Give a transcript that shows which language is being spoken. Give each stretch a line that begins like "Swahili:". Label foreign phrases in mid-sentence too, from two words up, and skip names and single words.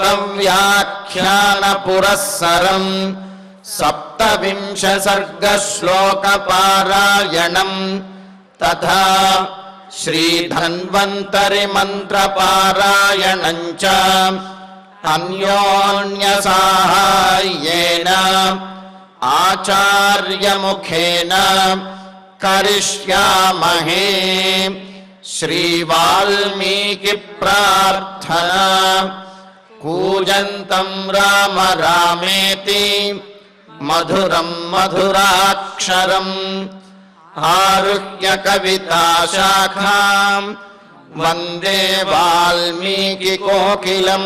Sanskrit: వ్యాఖ్యాన పురస్సరం సప్తవింశ సర్గ శ్లోక పారాయణం తథా శ్రీ ధన్వంతరి మంత్ర పారాయణం చ అన్యోన్య సాహాయ్యేన आचार्यमुखेन करिष्यामहे। श्रीवाल्मीकिप्रार्थना। कूजन्तं राम रामेति मधुरं मधुराक्षरम् आरुह्य कविताशाखां वन्दे वाल्मीकिकोकिलम्।